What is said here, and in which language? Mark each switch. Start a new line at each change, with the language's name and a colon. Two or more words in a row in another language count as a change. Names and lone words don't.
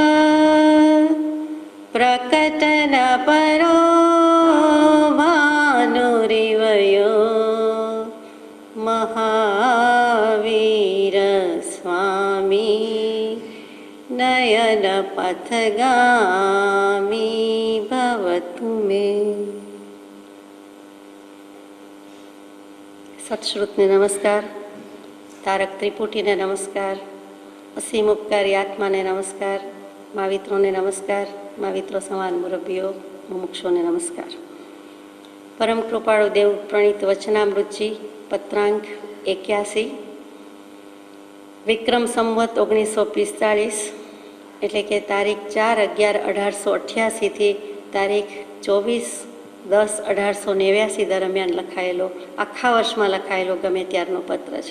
Sanskrit: प्रकटन परो भानुरिवयो महावीर स्वामी नयन पथगामी भवतु मे।
Gujarati: સત્શ્રુતને નમસ્કાર, તારક ત્રિપુટીને નમસ્કાર, અસીમ ઉપકારી આત્માને નમસ્કાર, મહાવિત્રોને નમસ્કાર, महाविત્રો સમાન મુરબ્બીઓ, મુમુક્ષોને નમસ્કાર. પરમ કૃપાળુ દેવ પ્રણીત વચનામૃતજી પત્રાંક 81 વિક્રમ સંવત 1945 એટલે કે તારીખ 4/11/1888 તારીખ 24/10/1889 દરમિયાન લખાયેલો, આખા વર્ષમાં લખાયેલો ગમે ત્યારનો પત્ર છે.